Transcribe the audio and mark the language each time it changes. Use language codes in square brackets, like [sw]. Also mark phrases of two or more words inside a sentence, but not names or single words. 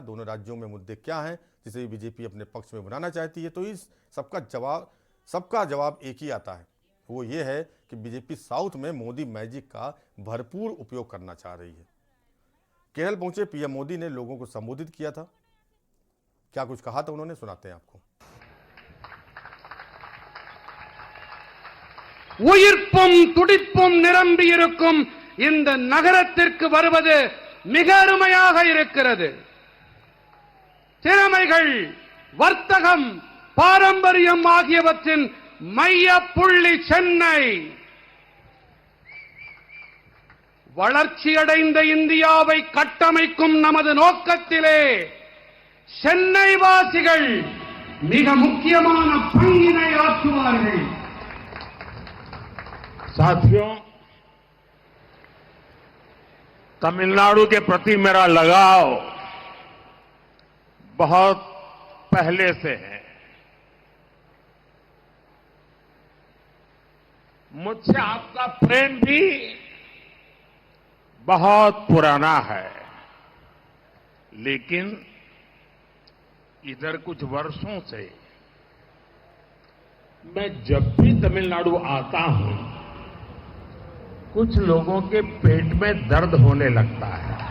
[hi] दोनों राज्यों में मुद्दे क्या हैं जिसे बीजेपी अपने पक्ष में बनाना चाहती है? तो इस सबका जवाब एक ही आता है, वो ये है कि बीजेपी साउथ में मोदी मैजिक का भरपूर उपयोग करना चाह रही है। केरल पहुंचे पीएम मोदी ने लोगों को संबोधित किया था। क्या कुछ कहा था उन्होंने, सुनाते हैं आपको। [ta] உயிர்ப்பும் துடிப்பும் நிரம்பி இருக்கும் இந்த நகரத்திற்கு வருவது மிக அருமையாக இருக்கிறது. திறமைகள், வர்த்தகம், பாரம்பரியம் ஆகியவற்றின் மைய புள்ளி சென்னை. வளர்ச்சியடைந்த இந்தியாவை கட்டமைக்கும் நமது நோக்கத்திலே சென்னை வாசிகள் மிக முக்கியமான பங்கினை ஆற்றுவார்கள். [hi] साथियों, तमिलनाडु के प्रति मेरा लगाव बहुत पहले से है। मुझसे आपका प्रेम भी बहुत पुराना है, लेकिन इधर कुछ वर्षों से मैं जब भी तमिलनाडु आता हूं, कुछ लोगों के पेट में दर्द होने लगता है।